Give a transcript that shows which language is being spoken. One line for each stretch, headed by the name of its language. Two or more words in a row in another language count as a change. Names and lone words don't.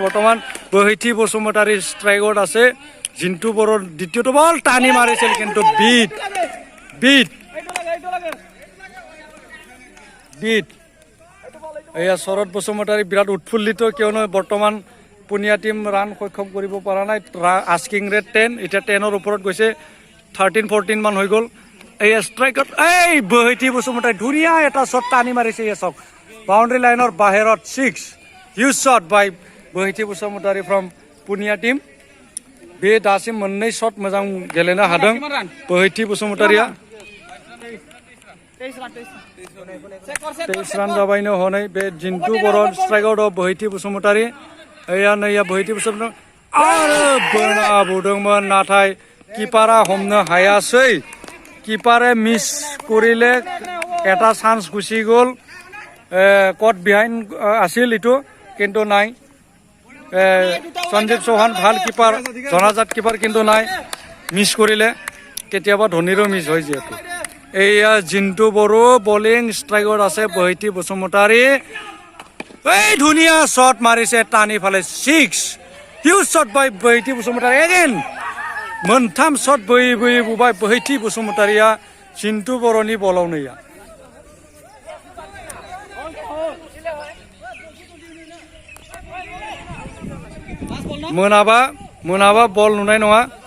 Assamese: বৰ্তমান বহিতি বসুমতাৰী ষ্ট্ৰাইকত আছে। জিন্তু বড়োৰ দ্বিতীয়টো বল টানি মাৰিছিল, কিন্তু বিট এয়া শৰৎ বসুমতাৰী বিৰাট উৎফুল্লিত, কিয়নো বৰ্তমান পুনিয়া টীম ৰান সক্ষম কৰিব পৰা নাই। আস্কিং ৰেট 10, এতিয়া 10ৰ ওপৰত গৈছে, 13-14 মান হৈ গ'ল। এয়া ষ্ট্ৰাইকত এই বহিতি বসুমতাৰী ধুনীয়া এটা শ্বট টানি মাৰিছে। এয়া চাওক বাউণ্ডাৰী লাইনৰ বাহিৰত 6,
English: huge shot by
Assamese: बहिति बसुमतारी
English: from Punia team.
Bodo: बे दासिम मोननै शट मोजां गेलेनो हादों बहिति बसुमतारीया। 23 रान जाबायनो हनै बे जिन्तु बर' स्ट्राइकआव दं बहिति बसुमतारी। एया नैया बहिति बसुमतारी आरो बोनाबोदोंमोन, नाथाय किपारा हमनो हायासै।
Assamese: কিপাৰে মিছ কৰিলে এটা চান্স গুচি গ'ল।
English: caught behind
Assamese: আছিল ইটো, কিন্তু নাই सञ्जीव चौहान ভাল किपार, জনাজাত किपार, কিন্তু নাই মিছ কৰিলে। কেতিয়াবা ধোনীৰো মিছ হয় যিহেতু। এয়া জিন্তু বড়ো বলিং ষ্ট্ৰাইকত আছে বহিতি বসুমতাৰী। এই ধুনীয়া শট মাৰিছে টানি ফালে 6,
English: huge shot by बहिति बसुमतारी।
Bodo: एगेन मोनथाम शट बोयै बोयै बुबाय बहिति बसुमतारीया जिन्तु बर'नि बलावनैया। मोनाबा बल नुनाय नङा।